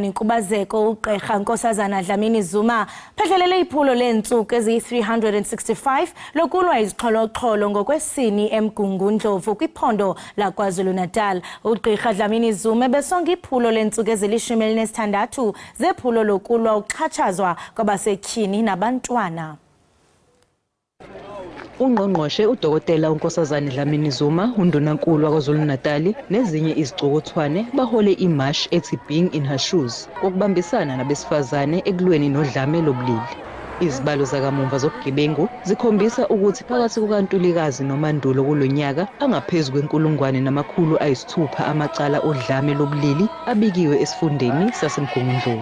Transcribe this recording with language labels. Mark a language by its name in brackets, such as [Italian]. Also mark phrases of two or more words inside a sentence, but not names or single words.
[Xhosa] nenkubazeko uGqirha Nkosazana Dlamini Zuma phethelele iphulo leentsuku eziyi-365 lokulwa izixholo-xholo ngokwesini eMgungundlovu kwiphondo laKwaZulu-Natal. uGqirha Dlamini Zuma besonga iphulo leentsuku ezili-16 zephulo lokulwa ukuxhatshazwa kwabasetyhini nabantwana. [Zulu] Ungqongqoshe uDokotela uNkosazana Dlamini Zuma, undunankulu waKwaZulu-Natal nezinye izicukuthwane bahole imarch ethi Being in Her Shoes ukubambisana nabesifazane ekulweni nodlame lobulili. Izibalo zakamuva zobugebengu zikhombisa ukuthi phakathi kukaNtulikazi noMandulo kulonyaka angaphezulu kwe-1,600 amacala odlame lobulili abikiwe esifundeni saseMgungundlovu.